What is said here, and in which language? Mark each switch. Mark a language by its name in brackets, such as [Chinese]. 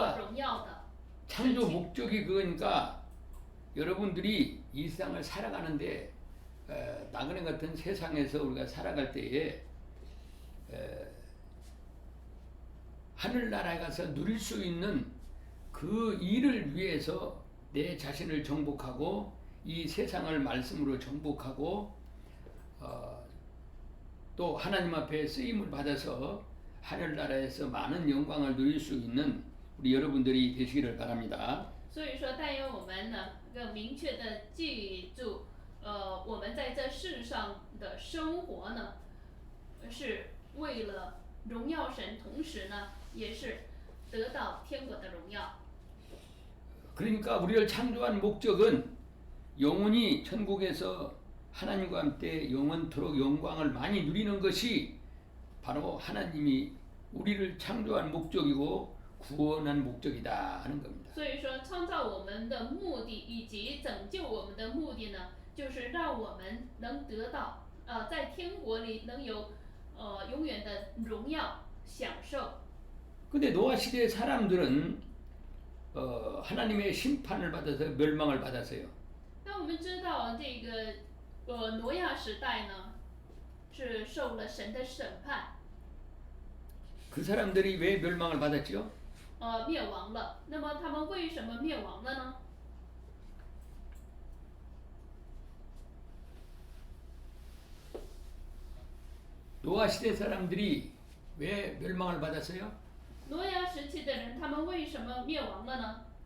[Korean] 그러니까 [Chinese] 荣耀的。 [Korean] 창조 목적이 그거니까 여러분들이 이 세상을 살아가는데 나그네 같은 세상에서 우리가 살아갈 때에 하늘나라에 가서 누릴 수 있는 그 일을 위해서 내 자신을 정복하고 이 세상을 말씀으로 정복하고 또 하나님 앞에 쓰임을 받아서 하늘나라에서 많은 영광을 누릴 수 있는 우리 여러분들이 되시기를 바랍니다. [Chinese] 所以说，但愿我们呢，更明确的记住，我们在这世上的生活呢，是为了荣耀神，同时呢，也是得到天国的荣耀。 [Korean] 그러니까 우리를 창조한 목적은 영혼이 천국에서 하나님과 함께 영원토록 영광을 많이 누리는 것이 바로 하나님이 우리를 창조한 목적이고 구원한 목적이다 하는 겁니다. [Chinese] 所以说，创造我们的目的以及拯救我们的目的呢，就是让我们能得到在天国里能有永远的荣耀享受。 [Korean] 근데 노아 시대의 사람들은 하나님의 심판을 받아서 멸망을 받았어요. [Chinese] 那我们知道这个挪亚时代呢，是受了神的审判， [Korean] 그 사람들이 왜 멸망을 받았죠? [Chinese] 灭亡了。那么他们为什么灭亡了呢？ [Korean] 노아 시대 사람들이 왜 멸망을 받았어요? [Chinese] 挪亚时期的人，他们为什么灭亡了呢？